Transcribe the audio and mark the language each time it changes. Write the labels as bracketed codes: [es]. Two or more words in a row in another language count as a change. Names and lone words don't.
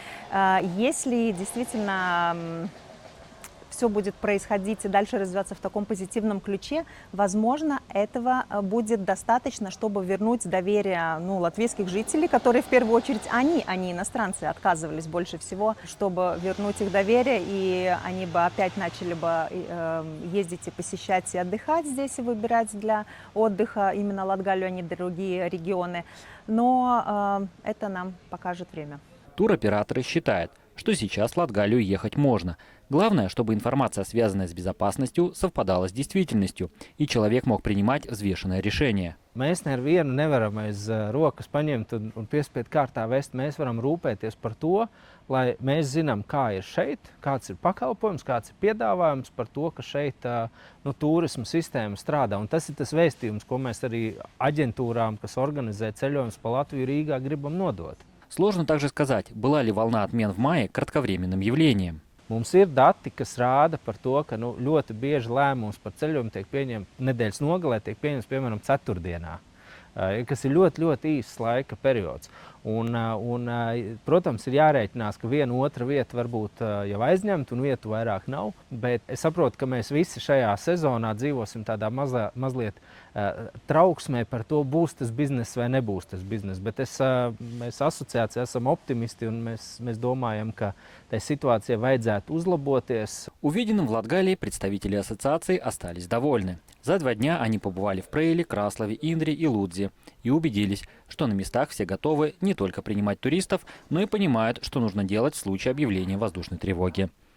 [ru] Если действительно все будет происходить и дальше развиваться в таком позитивном ключе, возможно, этого будет достаточно, чтобы вернуть доверие латвийских жителей, которые в первую очередь они иностранцы, отказывались больше всего, чтобы вернуть их доверие, и они бы опять начали бы ездить и посещать и отдыхать здесь, и выбирать для отдыха именно Латгалию, а не другие регионы. Но это нам покажет время. Туроператоры считают, что сейчас в Латгалию ехать можно. Главное, чтобы информация, связанная с безопасностью, совпадала с действительностью, и человек мог принимать взвешенное решение. [lv] Mēs nevienu nevaram aiz rokas paņemt un piespiedu kārtā vest. Mēs varam rūpēties par to, lai mēs zinām, kā ir šeit, kāds ir pakalpojums, kāds ir piedāvājums par to, ka šeit turisma sistēma strādā. Un tas ir tas vēstījums, ko mēs arī aģentūrām, kas organizē ceļojumus pa Latviju, Rīgā, gribam nodot. [ru] Sложно также сказать, была ли волна отмен в мае кратковременным явлением. [lv] Mums ir dati, kas rāda par to, ka ļoti bieži lēmums par ceļojumu tiek pieņemts nedēļas nogalē, tiek pieņemts piemēram ceturtdienā, kas ir ļoti, ļoti īsts laika periods. Protams, ir jārēķinās, ka viena otra vieta varbūt jau aizņemta un vietu vairāk nav, bet es saprotu, ka mēs visi šajā sezonā dzīvosim tādā mazliet trauksmē par to, būs tas bizness vai nebūs tas bizness. Bet mēs asociācijā esam optimisti un mēs domājam, ka tai situācijai vajadzētu uzlaboties. [ru] Увиденным в Латгалии представители ассоциации остались довольны. За 2 дня они побывали в Прейле, Краслове, Индре и Лудзе и убедились, что на местах все готовы не только принимать туристов, но и понимают, что нужно делать в случае объявления воздушной тревоги.